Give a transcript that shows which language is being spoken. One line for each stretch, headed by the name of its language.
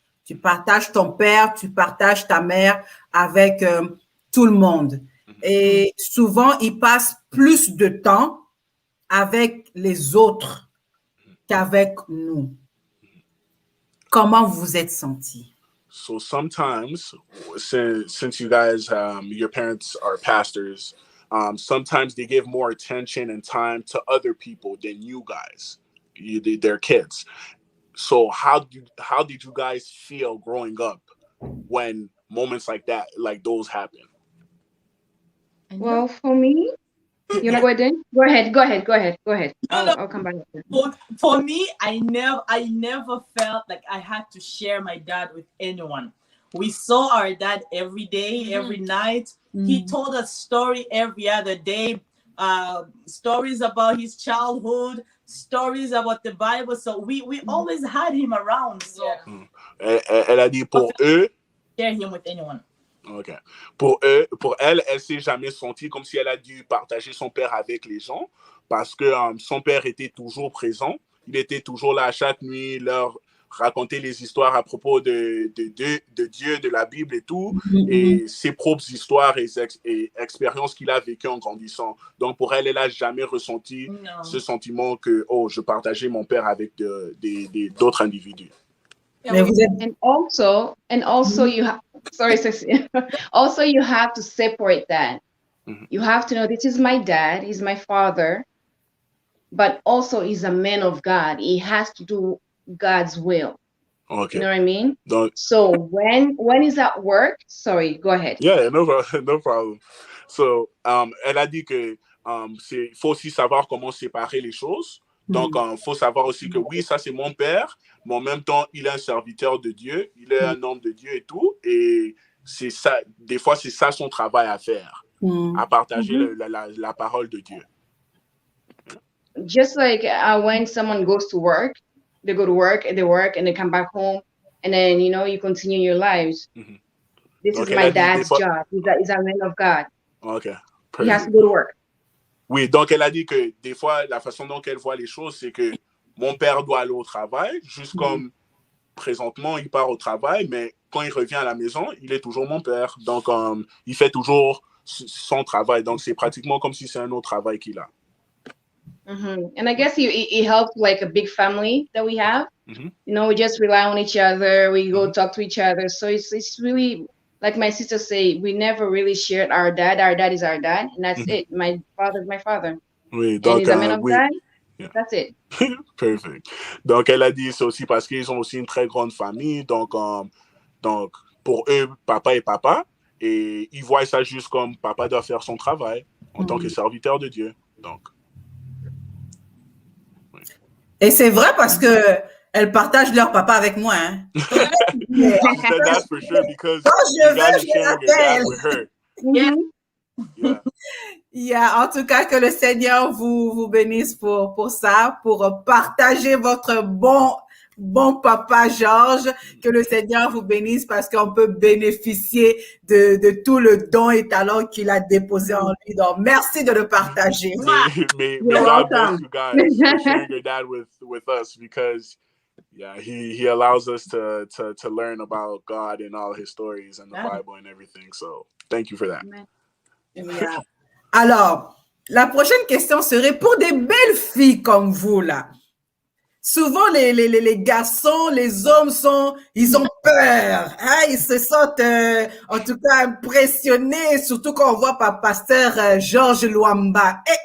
French: Tu partages ton père, tu partages ta mère avec tout le monde. Et souvent, ils passent plus de temps avec les autres qu'avec nous. Comment vous vous êtes sentis?
English: So sometimes, since you guys, your parents are pastors, sometimes they give more attention and time to other people than you guys, their kids. So how did you guys feel growing up when moments like that, like those happen? Well, for me, you know what then? Go ahead. I'll come back. For me, I never felt like I had to share my dad with anyone. We saw our dad every day, every night. He told us story every other day, stories about his childhood, stories about the Bible. So we always had him around. So
French: Elle a dit pour eux.
English: Share him with anyone. OK.
French: Pour elle s'est jamais sentie comme si elle a dû partager son père avec les gens parce que son père était toujours présent. Il était toujours là chaque nuit, leur raconter les histoires à propos de Dieu, de la Bible et tout, et ses propres histoires et expériences qu'il a vécues en grandissant. Donc, pour elle, elle n'a jamais ressenti ce sentiment que, oh, je partageais mon père avec d'autres individus.
English: And also you have, sorry, Ceci. Also, you have to separate that. You have to know, this is my dad, he's my father, but also he's a man of God. He has to do God's will. Okay. You know what I mean? So when he's at work, sorry, go ahead. Yeah, no problem.
French: So, elle a dit que faut aussi savoir comment séparer les choses. Donc, faut savoir aussi que oui, ça c'est mon père, mais en même temps, il est un serviteur de Dieu, il est un homme de Dieu et tout, et c'est ça, des fois, c'est ça son travail à faire, à partager la parole de Dieu.
English: Just like when someone goes to work, they go to work and they come back home, and then, you know, you continue your lives. This is my dad's job. He's a man of God. Okay. He has to go to work.
French: Oui, donc elle a dit que des fois, la façon dont elle voit les choses, c'est que mon père doit aller au travail, juste comme présentement, il part au travail, mais quand il revient à la maison, il est toujours mon père. Donc, il fait toujours son travail. Donc, c'est pratiquement comme si c'est un autre travail qu'il a.
English: And I guess he helps like a big family that we have. You know, we just rely on each other. We go talk to each other. So it's really, like my sister say, we never really shared our dad. Our dad is our dad, and that's it. My father is my father.
French: Oui, donc,
English: and he's a man of God. Yeah. That's it. Perfect.
French: Donc, elle a dit c'est aussi parce qu'ils ont aussi une très grande famille. Donc, pour eux, papa est papa. Et ils voient ça juste comme papa doit faire son travail en tant que serviteur de Dieu. Donc. Et c'est vrai parce que elles partagent leur papa avec moi. Hein.
English: That's for sure because you guys are sharing your dad with her.
French: Yeah, en tout cas, que le Seigneur vous bénisse pour ça, pour partager votre bon papa Georges, que le Seigneur vous bénisse parce qu'on peut bénéficier de tout le don et talent qu'il a déposé en lui. Donc, merci de le partager.
English: May God bless you guys for sharing your dad with us because he allows us to learn about God and all his stories and the Bible and everything. So, thank you for that. Yeah.
French: Alors, la prochaine question serait pour des belles filles comme vous, là. Souvent, les garçons, les hommes ils ont peur. Hein? Ils se sentent, en tout cas, impressionnés, surtout quand on voit par pasteur Georges Luamba.